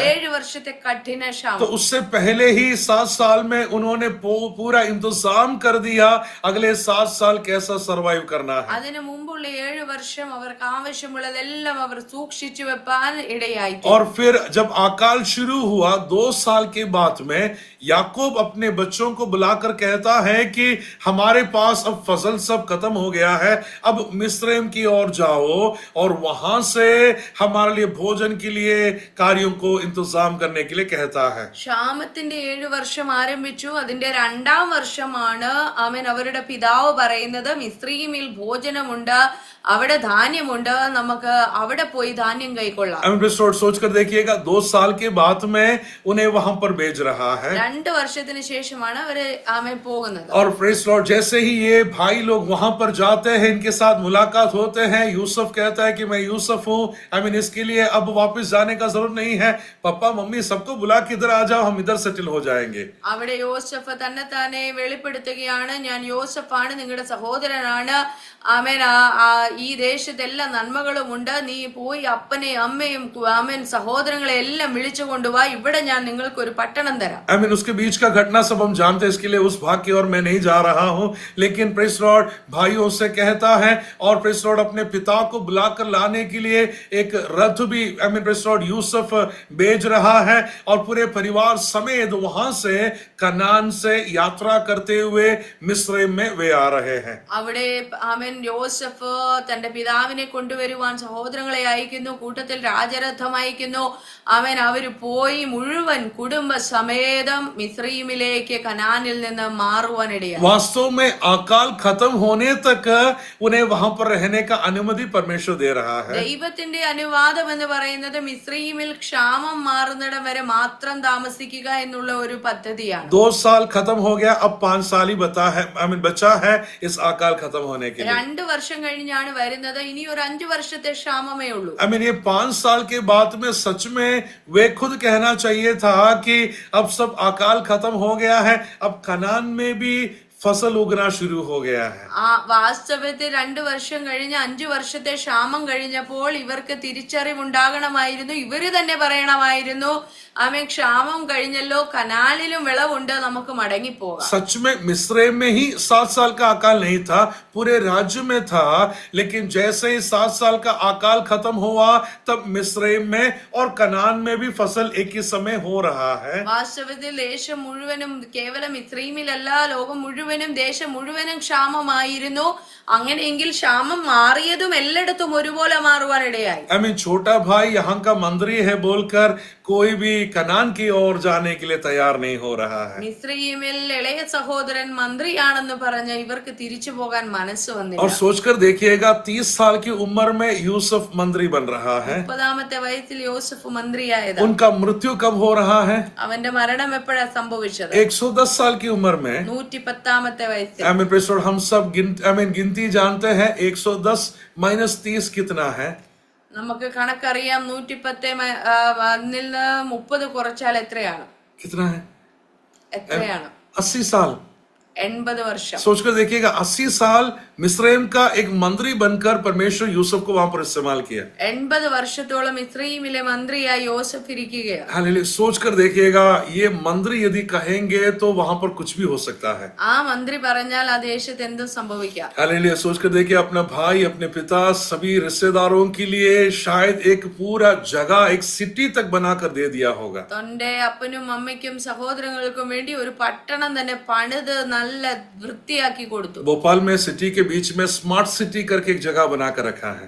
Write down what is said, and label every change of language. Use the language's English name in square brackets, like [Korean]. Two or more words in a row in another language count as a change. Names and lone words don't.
[Malayalam] 7 വർഷത്തെ കഠിന ക്ഷാമം. [Hindi] तो उससे पहले ही 7 साल में उन्होंने पूरा इंतजाम कर दिया अगले 7 साल कैसा सरवाइव करना है। [Malayalam] അതിനു മുമ്പുള്ള 7 വർഷം അവർക്ക് ആവശ്യമുള്ളതെല്ലാം അവർ സൂക്ഷിച്ചു വെപ്പാൻ ഇടയായി. [Hindi] और फिर जब अकाल शुरू हुआ 2 साल के बाद में याकूब अपने बच्चों को बुलाकर कहता है कि हमारे पास अब फसल सब खत्म हो गया है, अब मिस्रैम की ओर जाओ और वहां से हमारे लिए भोजन के लिए कार्यों को इंतजाम करने के लिए कहता है। [Malayalam] ക്ഷാമത്തിന്റെ 7 വർഷം ആരംഭിച്ചു. അതിന്റെ 2ാം വർഷമാണ് അവരുടെ പിതാവ് പറയുന്നത് മിസ്രയീമിൽ ഭോജനമുണ്ട്, അവിടെ ധാന്യമുണ്ട്, നമുക്ക് അവിടെ പോയി ധാന്യം കൈക്കൊള്ളാം. [Hindi] सोच कर देखिएगा 2 साल के बाद में उन्हें वहां पर भेज रहा है। [Malayalam] 2 വർഷത്തിന് ശേഷമാണ് അവര് പോകുന്നത്. [Hindi] और [English] praise Lord [Hindi] जैसे ही ये भाई लोग वहां पर जाते हैं, इनके साथ मुलाकात होते हैं, यूसुफ कहता है कि मैं यूसुफ हूँ, इसके लिए अब वापस जाने का जरूरत नहीं है, पापा मम्मी सबको बुला के इधर आ जाओ, हम इधर सेटल हो जाएंगे। [Malayalam] അവിടെ യോസഫ് തന്നെ വെളിപ്പെടുത്തുകയാണ്, ഞാൻ യോസഫാണ്, നിങ്ങളുടെ സഹോദരനാണ്. ഈ ദേശത്ത് എല്ലാ നന്മകളും ഉണ്ട്, നീ പോയി അപ്പനെയും അമ്മയും സഹോദരങ്ങളെ എല്ലാം വിളിച്ചു കൊണ്ടുവാ, ഇവിടെ ഞാൻ നിങ്ങൾക്ക് ഒരു പട്ടണം തരാം. [Hindi] उसके बीच का घटना सब हम जानते हैं, इसके लिए उस भाग की ओर मैं नहीं जा रहा हूं, लेकिन [English] praise Lord [Hindi] भाइयों से कहता है और [English] praise Lord [Hindi] अपने पिता को बुलाकर लाने के लिए एक रथ भी [English] praise Lord [Hindi] यूसुफ भेज रहा है और पूरे परिवार समेत वहां से कनान से यात्रा करते हुए मिस्रैम में वे आ रहे हैं. [Malayalam] അവിടെ യോസഫ് തന്റെ പിതാവിനെ കൊണ്ടുവരുവാൻ സഹോദരങ്ങളെ അയക്കുന്നു, കൂട്ടത്തിൽ രാജരഥം അയക്കുന്നു. അവര് പോയി മുഴുവൻ കുടുംബ സമേതം മിസ്രയീമിലേക്ക് കനാനിൽ നിന്ന് മാറുവാനിടയായി. [Hindi] वास्तव में अकाल खत्म होने तक उन्हें वहां पर रहने का अनुमति परमेश्वर दे रहा है. [Malayalam] ദൈവത്തിന്റെ അനുവാദം എന്ന് പറയുന്നത് മിസ്രയീമിൽ ക്ഷാമം മാറുന്നിടം വരെ മാത്രം താമസിക്കുക എന്നുള്ള ഒരു പദ്ധതിയാണ്. [Hindi] 2 साल खत्म हो गया, अब 5 साल ही बचा है इस अकाल खत्म होने के लिए. [Malayalam] 2 വർഷം കഴിഞ്ഞാണ് വരുന്നത്, ഇനി ഒരു 5 വർഷത്തെ ക്ഷാമമേ ഉള്ളൂ. [Hindi] ये 5 साल के बाद में सच में वे खुद कहना चाहिए था कि अब सब अकाल खत्म हो गया है, अब कनान में भी फसल उगना शुरू हो गया है. [Malayalam] വാസ്തവത്തിൽ 2 വർഷം കഴിഞ്ഞ് 5 വർഷത്തെ ക്ഷാമം കഴിഞ്ഞപ്പോൾ ഇവർക്ക് തിരിച്ചറിവുണ്ടാകണമായിരുന്നു. ഇവര് തന്നെ പറയണമായിരുന്നു, ക്ഷാമം കഴിഞ്ഞല്ലോ, കനാലിലും വിളവുണ്ട്, നമുക്ക് മടങ്ങിപ്പോകാം. [Hindi] सच में मिस्रैम में ही 7 साल का अकाल नहीं था, पूरे राज्य में था, लेकिन जैसे ही 7 साल का अकाल खत्म हुआ तब मिस्रैम में और कनान में भी फसल एक ही समय हो रहा है. [Malayalam] വാസ്തവത്തിൽ ദേശം മുഴുവനും കേവലം മിസ്രയീമിലല്ല, ലോകം മുഴുവൻ മുഴുവനും ദേശം മുഴുവനും ക്ഷാമമായിരുന്നു. അങ്ങനെയെങ്കിൽ ക്ഷാമം മാറിയതും എല്ലായിടത്തും ഒരുപോലെ മാറുവാൻ ഇടയായി. [English] I mean, [Hindi] छोटा भाई यहाँ का मंत्री है बोलकर कोई भी कनान की ओर जाने के लिए तैयार नहीं हो रहा है. [Malayalam] മിസ്രയീമിൽ ഇളയ സഹോദരൻ മന്ത്രിയാണെന്ന് പറഞ്ഞ ഇവർക്ക് തിരിച്ചു പോകാൻ മനസ്സ് വന്നില്ല. [Hindi] और सोचकर देखिएगा 30 साल की उम्र में यूसुफ मंत्री बन रहा है. [Malayalam] 30-ാമത്തെ വയസ്സിൽ യോസഫ് മന്ത്രിയായത്. [Hindi] उनका मृत्यु कब हो रहा है? [Malayalam] അവന്റെ മരണം എപ്പോഴാ സംഭവിച്ചത്? [Hindi] 110 साल की उम्र में. [Malayalam] 110-ാമത്തെ വയസ്സിൽ. [English] I mean, [Hindi] प्रेस हम सब गिनती जानते हैं. 110 माइनस 30 कितना है? [Malayalam] നമുക്ക് കണക്കറിയാം. 110 അതിൽ 30 കുറച്ചാൽ എത്രയാണ്? [Hindi] कितना है? [Malayalam] എത്രയാണ്? [Hindi] 80 साल. [Malayalam] 80 വർഷം. [Hindi] सोचकर देखिएगा 80 साल मिस्रैम का एक मंत्री बनकर परमेश्वर यूसुफ को वहां पर इस्तेमाल किया. [Malayalam] 80 വർഷത്തോളം ഇസ്രായേലിലെ മന്ത്രിയായി യോസഫ് ഇരിക്കുകയാണ്. [Hindi] हालेलुया. सोचकर देखिएगा ये मंत्री यदि कहेंगे तो वहां पर कुछ भी हो सकता है. [Malayalam] ആ മന്ത്രി പറഞ്ഞാൽ ആ ദേശത്ത് എന്തും സംഭവിക്കാം. [Hindi] हालेलुया. सोचकर देखिए अपना भाई, अपने पिता, सभी रिश्तेदारों के लिए शायद एक पूरा जगह, एक सिटी तक बनाकर दे दिया होगा. [Malayalam] തന്റെ അപ്പനും അമ്മയ്ക്കും സഹോദരങ്ങൾക്കും വേണ്ടി ഒരു പട്ടണം തന്നെ പണിത് നല്ല വൃത്തിയാക്കി കൊടുത്തു. [Hindi] भोपाल में सिटी के बीच में [English] smart city [Hindi] करके एक जगह बनाकर रखा है.